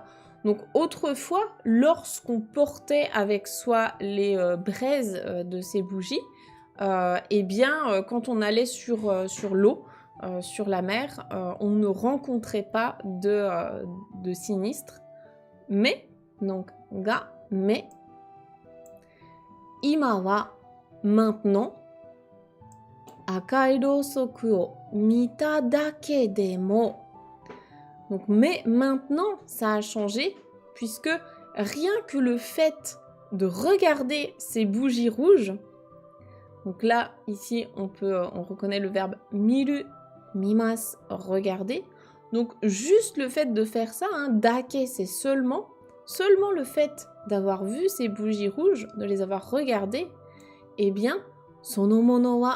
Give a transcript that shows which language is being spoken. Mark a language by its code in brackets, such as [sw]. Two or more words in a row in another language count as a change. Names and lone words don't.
[fr] Donc autrefois, lorsqu'on portait avec soi les braises de ces bougies, eh bien, quand on allait sur l'eau, sur la mer, on ne rencontrait pas de sinistre. Mais, donc, ga, mais, [ja] 今は, [fr] maintenant, [ja] 赤い蝋燭を見ただけでも. [fr] Donc, mais maintenant, ça a changé, puisque rien que le fait de regarder ces bougies rouges, Donc là, ici, on reconnaît le verbe miru, mimas, regarder. Donc juste le fait de faire ça, hein, dake, c'est seulement le fait d'avoir vu ces bougies rouges, de les avoir regardées, eh bien, [ja] その物は.